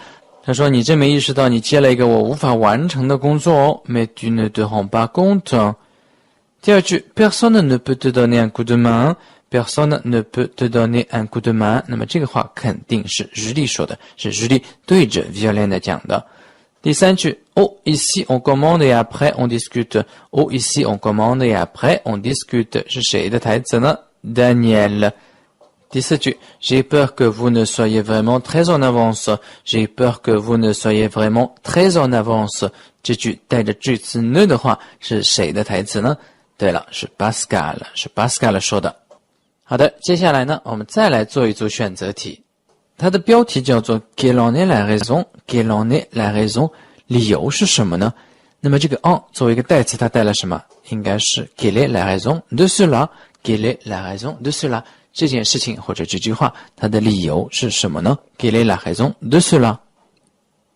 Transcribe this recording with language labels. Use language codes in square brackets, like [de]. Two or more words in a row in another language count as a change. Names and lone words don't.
[zh] 他说你真没意识到你接了一个我无法完成的工作哦 [fr] Mais tu ne te rends pas compte。 [zh] 第二句 [fr] Personne ne peut te donner un coup de main, personne ne peut te donner un coup de main， [zh] 那么这个话肯定是Julie说的，是Julie对着 Violaine 讲的。第三句 [fr] Oh, ici on commande et après on discute. Oh, ici on commande et après on discute. [zh] 是谁的台词呢？ [fr] Daniel。 [zh] 第四句 [fr] J'ai peur que vous ne soyez vraiment très en avance. J'ai peur que vous ne soyez vraiment très en avance. [zh] 这句带着句子 ne 的话是谁的台词呢？对了，是 Pascal， 是 Pascal 说的。好的，接下来呢，我们再来做一组选择题。它的标题叫做 [fr] Quelle en est la raison? Quelle en est la raison? [zh] 理由是什么呢？那么这个 en 作为一个代词，它带了什么？应该是 [fr] Quelle est la raison de cela? Quelle est la raison de cela? [zh] 这件事情或者这句话，它的理由是什么呢？ [fr] Quelle est la raison de cela?